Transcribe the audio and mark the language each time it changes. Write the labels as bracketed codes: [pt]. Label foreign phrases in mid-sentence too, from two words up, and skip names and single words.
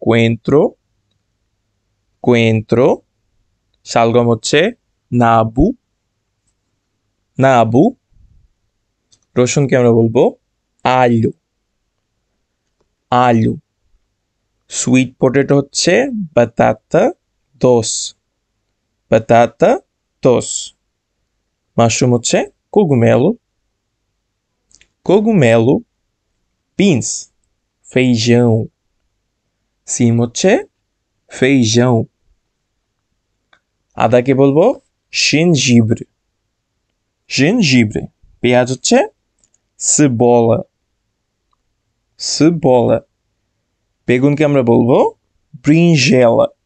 [bn] coentro শালগম হচ্ছে নাবু রসুনকে আমরা বলবো alho সুইট পটেটো হচ্ছে batata doce মাশরুম হচ্ছে cogumelo beans feijão সিম হচ্ছে feijão আদাকে বলবো gengibre পেঁয়াজ হচ্ছে cebola বেগুনকে আমরা বলবো brinjela